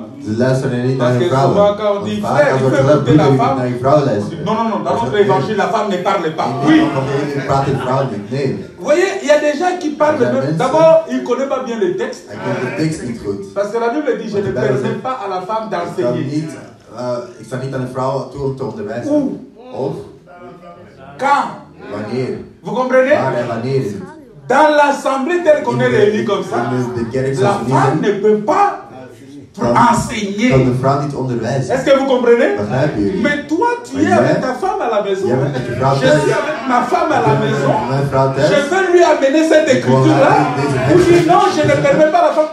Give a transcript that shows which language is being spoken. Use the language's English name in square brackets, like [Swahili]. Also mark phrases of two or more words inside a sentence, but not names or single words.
[French] Parce que souvent quand on dit frère, il faut écouter la femme. Non, dans notre évangile, la femme ne parle pas. Oui. Vous voyez, il y a des gens qui parlent. D'abord, ils ne connaissent pas bien le texte. Parce que la Bible dit, je ne permets pas à la femme d'enseigner. [Dutch] Ik sta niet aan een vrouw toe om te onderwijzen. Of? [French] Quand? [Dutch] Wanneer? [French] Vous comprenez? [Dutch] Waar en wanneer? [French] Dans l'assemblée telle qu'on est réunis comme ça, la femme ne peut pas enseigner. Est-ce que vous comprenez? Mais toi, tu es avec ta femme à la maison. Je suis avec ma femme à la maison. Je veux lui amener cette écriture-là. Vous dites non, je ne permets pas la femme.